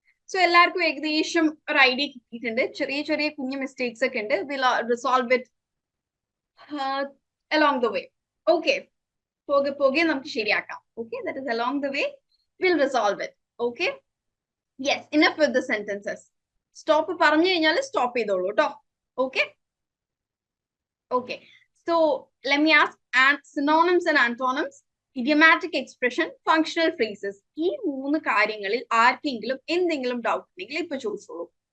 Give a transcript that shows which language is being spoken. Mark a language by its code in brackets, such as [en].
[ml] So എല്ലാവർക്കും ഏകദേശം ഒരു ഐഡിയ കിട്ടിയിട്ടുണ്ട്. ചെറിയ കുഞ്ഞു മിസ്റ്റേക്സ് ഒക്കെ ഉണ്ട്. [en] We'll resolve it along the way. Okay. [ml] പോകെ നമുക്ക് ശരിയാക്കാം. [en] Okay, that is along the way we'll resolve it. Okay. Yes, enough with the sentences. [ml] Stop പറഞ്ഞു കഴിഞ്ഞാൽ സ്റ്റോപ്പ് ചെയ്തോളൂ കേട്ടോ. [en] Okay. Okay, so let me ask, and synonyms and antonyms, idiomatic expression, functional phrases. [ml] ഈ മൂന്ന് കാര്യങ്ങളിൽ ആർക്കെങ്കിലും എന്തെങ്കിലും doubt ഉണ്ടെങ്കിൽ ഇപ്പൊ ചോദിച്ചോളൂ.